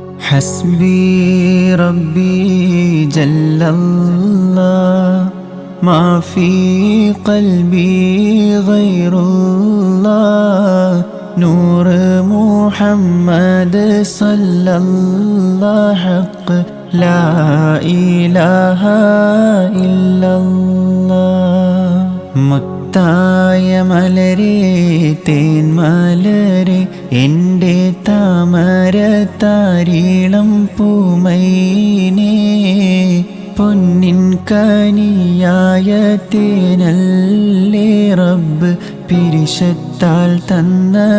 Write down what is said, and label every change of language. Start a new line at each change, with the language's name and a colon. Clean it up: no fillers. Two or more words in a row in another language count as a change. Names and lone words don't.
Arabic: حسبي ربي جل الله ما في قلبي غير الله نور محمد صلى الله حق لا إله إلا الله
Malayalam: മുത്തായ മലരെ തേന്മലരെ എൻ്റെ താമരത്താരീളം പൂമൈനേ പൊന്നിൻ കനിയായ തേനല്ലേ റബ്ബ് പിരിശത്താൽ തന്ന